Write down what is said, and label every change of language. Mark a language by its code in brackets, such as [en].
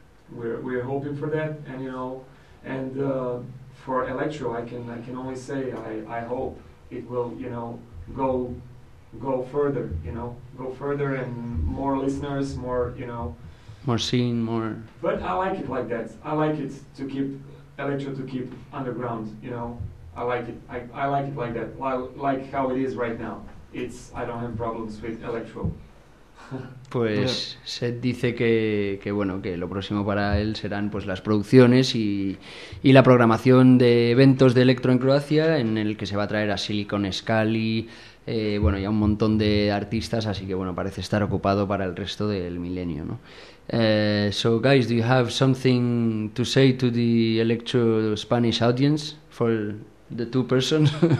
[en] We're hoping for that, and you know, and for electro, I can only say I hope it will, you know, go further, you know, go further and more listeners, more, you know, more scene, more. But I like it like that. I like it to keep electro, to keep underground, you know. I like it. I like it like that. Like how it is right now. I don't have problems with electro. [es] Pues yeah. Seth dice que bueno, que lo próximo para él serán pues las producciones y la programación de eventos de electro en Croacia, en el que se va a traer a Silicon Scully, bueno, y a un montón de artistas, así que bueno, parece estar ocupado para el resto del milenio, ¿no? [en] So guys, do you have something to say to the electro Spanish audience for the two persons?